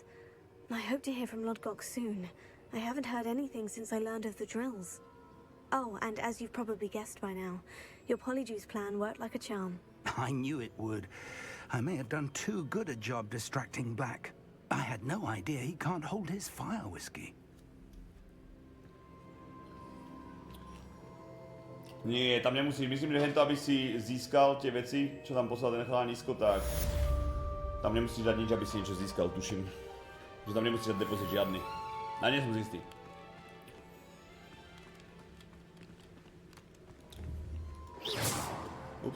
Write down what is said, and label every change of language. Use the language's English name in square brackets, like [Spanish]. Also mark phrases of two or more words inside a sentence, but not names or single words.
[English] I hope to hear from Lodgok soon. I haven't heard anything since I learned of the drills. Oh, and as you've probably guessed by now, your Polyjuice plan worked like a charm. I knew it would. I may have done too good a job distracting Black. I had no idea he can't hold his fire whiskey. [Slovak] Nie, tam nemusíš, myslím, že hento, aby si získal tie veci, čo tam poslal ten chlánisko, tak tam nemusíš dať nič, aby si niečo získal, tuším. Že tam nemusíš dať depozit žiadny. A nie som si istý. Ups.